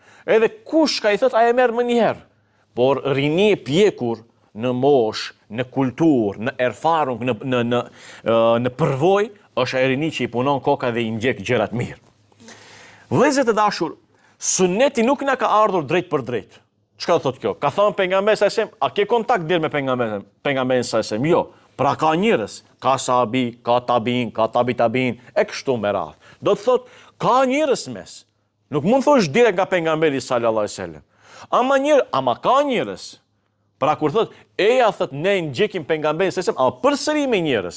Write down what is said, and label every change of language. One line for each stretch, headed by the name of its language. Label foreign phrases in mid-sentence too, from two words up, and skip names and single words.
Albanian: Edhe kush ka i thot ai e merr më një herë. Por rini e pjekur në mosh, në kulturë, në erfarung, në përvojë, është ai rini që i punon koka dhe i ndjek gjërat mirë. Vëllezër të dashur, suneti nuk na ka ardhur drejt për drejt. Çka do thotë kjo? Ka thënë pejgamberi
Arabic: صلى الله عليه وسلم,
Albanian: a ke kontakt direkt me pejgamberin
Arabic: صلى الله عليه وسلم?
Albanian: Jo. Pra ka njerëz, ka sahabi, ka tabiin, ka tabiin, e kështu me radhë. Do të thotë ka njerëz mes. Nuk mund thosh direkt nga pejgamberi
Arabic: صلى الله عليه وسلم.
Albanian: Ama ka njerëz. Pra kur thot, thot ne ndjekim pejgamberin
Arabic: صلى الله عليه وسلم,
Albanian: përsëri me njerëz.